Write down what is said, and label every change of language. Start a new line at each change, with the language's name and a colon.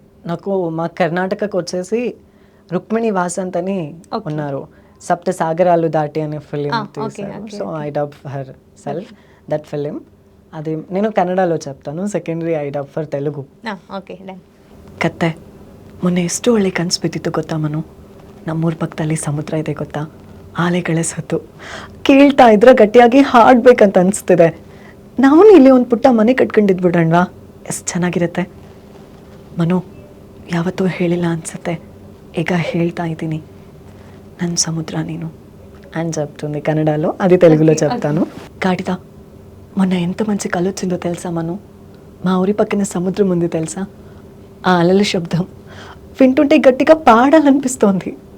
Telugu: నాకు మా కర్ణాటకకు వచ్చేసి రుక్మిణి వాసంత్ అని ఉన్నారు, సప్త సాగరాలు దాటి అనే ఫిలిం తీశారు.
English: So I dub herself that film.
Telugu: అది నేను ಕನ್ನಡలో చెప్తాను,
English: Secondary I dub for Telugu. Okay done.
Kannada: ಕತ್ತೆ ಮೊನ್ನೆ ಎಷ್ಟು ಒಳ್ಳೆ ಕನಸು ಬಿದ್ದಿತ್ತು ಗೊತ್ತಾ ಮನು? ನಮ್ಮೂರ ಪಕ್ಕದಲ್ಲಿ ಸಮುದ್ರ ಇದೆ ಗೊತ್ತಾ, ಆಲೆಗಳ ಸತ್ತು ಕೇಳ್ತಾ ಇದ್ರೆ ಗಟ್ಟಿಯಾಗಿ ಹಾಡ್ಬೇಕಂತ ಅನಿಸ್ತಿದೆ. ನಾವು ಇಲ್ಲಿ ಒಂದು ಪುಟ್ಟ ಮನೆ ಕಟ್ಕೊಂಡಿದ್ಬಿಡೋಣವಾ, ಎಷ್ಟು ಚೆನ್ನಾಗಿರುತ್ತೆ. ಮನು ಯಾವತ್ತೂ ಹೇಳಿಲ್ಲ ಅನ್ಸುತ್ತೆ, ಈಗ ಹೇಳ್ತಾ ಇದ್ದೀನಿ, ನನ್ನ ಸಮುದ್ರ ನೀನು
Telugu: అని చెప్తుంది కన్నడలో, అది తెలుగులో చెప్తాను. గాడిద మొన్న ఎంత మంచి కళ వచ్చిందో తెలుసా మను? మా ఊరి పక్కన సముద్రం ఉంది తెలుసా, ఆ అలల శబ్దం వింటుంటే గట్టిగా పాడాలనిపిస్తోంది.